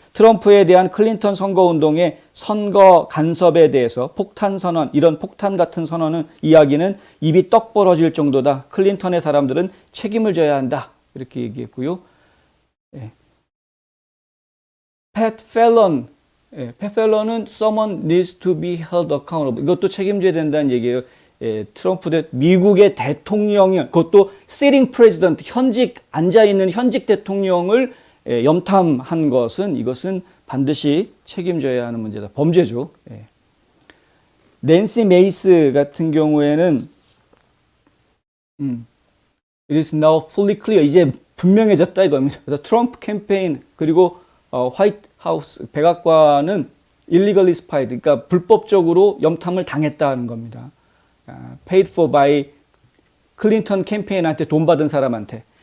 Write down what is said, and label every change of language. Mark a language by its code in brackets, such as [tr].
[ko] 트럼프에 대한 클린턴 선거운동의 선거 간섭에 대해서 폭탄 선언, 이런 폭탄 같은 선언은 이야기는 입이 떡 벌어질 정도다. 클린턴의 사람들은 책임을 져야 한다. 이렇게 얘기했고요. 예. [en] 팻 펠런, 팻 펠런은 someone needs to be held accountable. [ko] 이것도 책임져야 된다는 얘기예요. 트럼프 미국의 대통령이, 그것도 [en] sitting president, [ko] 현직 앉아있는 현직 대통령을 염탐한 것은, 이것은 반드시 책임져야 하는 문제다. 범죄죠. [en] 낸시 메이스 [ko] 같은 경우에는 [en] It is now fully clear. [ko] 이제 분명해졌다 이겁니다. 그래서 트럼프 캠페인 그리고 화이트 하우스 백악관은 [en] illegally spied, [ko] 그러니까 불법적으로 염탐을 당했다는 겁니다. [en] Paid for by [ko] 클린턴 캠페인한테 돈 받은 사람한테.